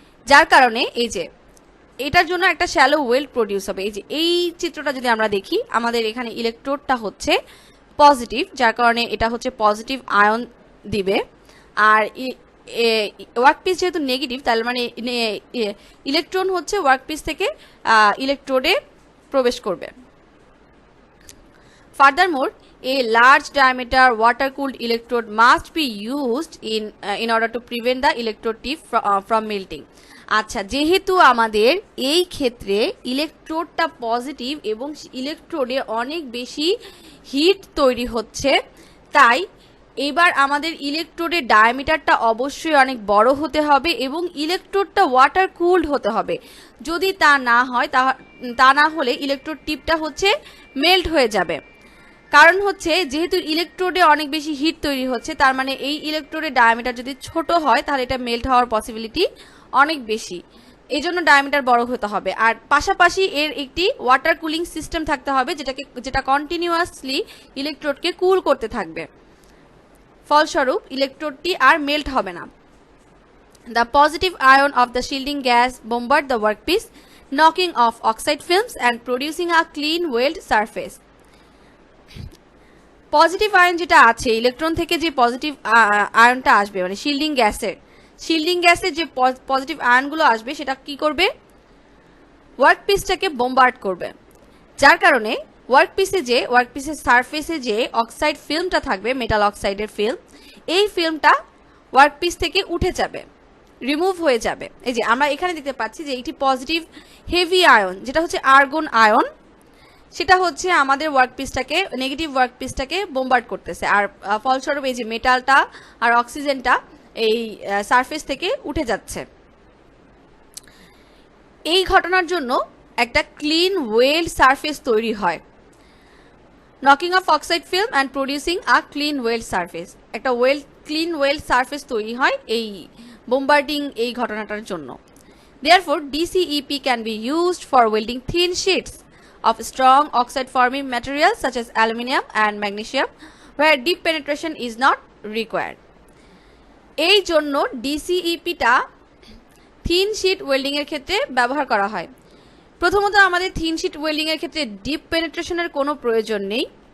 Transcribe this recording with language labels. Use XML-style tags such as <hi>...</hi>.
<bn>যার কারণে এই যে এটার জন্য একটা শ্যালো ওয়েল্ড প্রডিউস হবে। এই যে এই চিত্রটা যদি আমরা দেখি, আমাদের এখানে ইলেকট্রোডটা হচ্ছে পজিটিভ, যার কারণে এটা হচ্ছে পজিটিভ আয়ন দিবে। আর ওয়ার্কপিস যেহেতু নেগেটিভ, তার মানে ইলেকট্রন হচ্ছে ওয়ার্কপিস থেকে ইলেকট্রোডে প্রবেশ করবে।</bn> <en>Furthermore, a large diameter water cooled electrode must be used in order to prevent the electrode tip from melting.</en> <bn>আচ্ছা, যেহেতু আমাদের এই ক্ষেত্রে ইলেকট্রোডটা পজিটিভ এবং ইলেকট্রোডে অনেক বেশি হিট তৈরি হচ্ছে, তাই এবার আমাদের ইলেকট্রোডের ডায়ামিটারটা অবশ্যই অনেক বড় হতে হবে এবং ইলেকট্রোডটা ওয়াটার কুলড হতে হবে। যদি তা না হয়, তা না হলে ইলেকট্রোড টিপটা হচ্ছে মেল্ট হয়ে যাবে। কারণ হচ্ছে যেহেতু ইলেকট্রোডে অনেক বেশি হিট তৈরি হচ্ছে, তার মানে এই ইলেকট্রোডের ডায়ামিটার যদি ছোট হয় তাহলে এটা মেল্ট হওয়ার পসিবিলিটি অনেক বেশি, এই জন্য ডায়ামিটার বড় হতে হবে। আর পাশাপাশি এর একটি ওয়াটার কুলিং সিস্টেম থাকতে হবে যেটা কন্টিনিউয়াসলি ইলেকট্রোডকে কুল করতে থাকবে, ফলস্বরূপ ইলেকট্রোডটি আর মেল্ট হবে না।</bn> <en>The positive ion of the shielding gas bombard the workpiece, knocking off oxide films and producing a clean weld surface.</en> <bn>Positive ion যেটা আছে, ইলেকট্রন থেকে যে পজিটিভ আয়নটা আসবে, মানে শিল্ডিং গ্যাসের যে পজিটিভ আয়নগুলো আসবে, সেটা কি করবে, ওয়ার্কপিসটাকে বোম্বার্ড করবে। যার কারণে ওয়ার্কপিসের সারফেসে যে অক্সাইড ফিল্মটা থাকবে, মেটাল অক্সাইডের ফিল্ম, এই ফিল্মটা ওয়ার্কপিস থেকে উঠে যাবে, রিমুভ হয়ে যাবে। এই যে আমরা এখানে দেখতে পাচ্ছি যে একটি পজিটিভ হেভি আয়ন যেটা হচ্ছে আর্গন আয়ন, সেটা হচ্ছে আমাদের ওয়ার্কপিসটাকে, নেগেটিভ ওয়ার্কপিসটাকে বোম্বার্ড করতেছে। আর ফলস্বরূপ এই যে মেটালটা আর অক্সিজেনটা এই সারফেস থেকে উঠে যাচ্ছে। এই ঘটনার জন্য একটা ক্লিন ওয়েল্ড সারফেস তৈরি হয়,</bn> <en>Knocking off oxide film and producing a clean weld surface.</en> <bn>একটা ক্লিন ওয়েল্ড সারফেস তৈরি হয় এই বোম্বার্ডিং এই ঘটনাটার জন্য।</bn> <en>Therefore, DCEP can be used for welding thin sheets of strong oxide forming materials such as aluminum and magnesium where deep penetration is not required.</en> <bn>এই জন্য ডিসিইপিটা thin sheet welding এর ক্ষেত্রে ব্যবহার করা হয়। প্রথমত আমাদের থিন শীট ওয়েল্ডিং এর ক্ষেত্রে ডিপ পেনিট্রেশনের কোনো প্রয়োজন নেই।</bn>